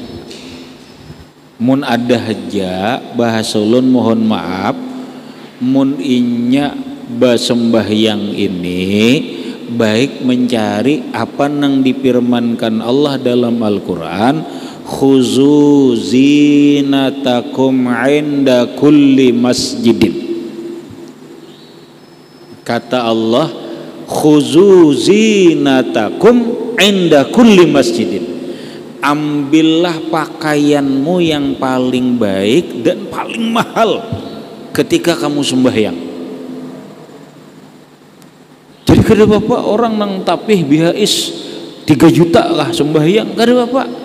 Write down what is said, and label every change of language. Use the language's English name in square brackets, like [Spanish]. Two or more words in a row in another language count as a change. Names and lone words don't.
[Banjar] Mun ada haja bahasa ulun mohon maaf, mun inya basembahyang ini baik mencari apa nang difirmankan Allah dalam Al-Quran, [Arabic] خذوا زينتكم عند كل مسجد. Kata Allah, خذوا زينتكم عند كل مسجد. [Indonesian] Ambillah pakaianmu yang paling baik dan paling mahal ketika kamu sembahyang. [Banjar] Jadi kada bapak orang nang tapih bihais 3 juta lah sembahyang, kada bapak.